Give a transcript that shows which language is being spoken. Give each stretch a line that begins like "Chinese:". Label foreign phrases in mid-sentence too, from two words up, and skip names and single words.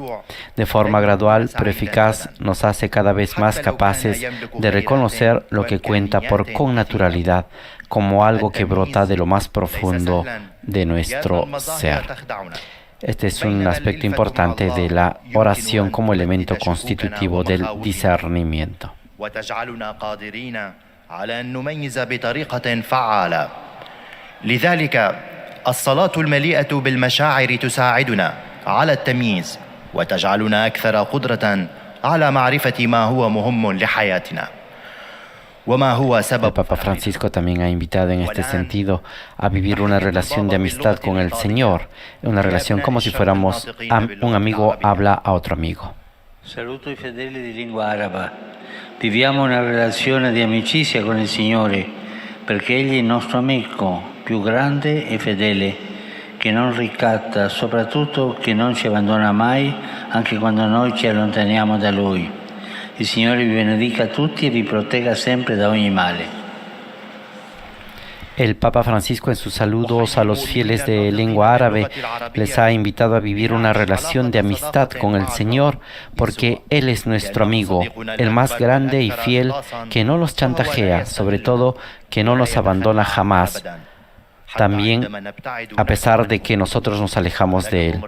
Spanish: De forma gradual pero eficaz nos hace cada vez más capaces de reconocer lo que cuenta por connaturalidad como algo que brota de lo más profundo de nuestro ser. Este es un aspecto importante de la oración como elemento constitutivo del discernimiento.
Arabic: لذلك الصلاة المليئة بالمشاعر تساعدنا على التمييز وتجعلنا أكثر قدرة على معرفة ما هو مهم لحياتنا وما هو
Spanish: El
Arabic: سبب
Spanish: Papa Francisco también ha invitado en este sentido a vivir una relación de amistad con el Señor, una relación como si fuéramos un amigo habla a otro amigo.
Italian: Saluto i fedeli di lingua araba. Viviamo una relazione di amicizia con il Signore, perché Egli è il nostro amico più grande e fedele, che non ricatta, soprattutto che non ci abbandona mai, anche quando noi ci allontaniamo da Lui. Il Signore vi benedica a tutti e vi protegga sempre da ogni male.
Spanish: El Papa Francisco en sus saludos a los fieles de lengua árabe les ha invitado a vivir una relación de amistad con el Señor porque Él es nuestro amigo, el más grande y fiel que no los chantajea, sobre todo que no nos abandona jamás, también a pesar de que nosotros nos alejamos de Él.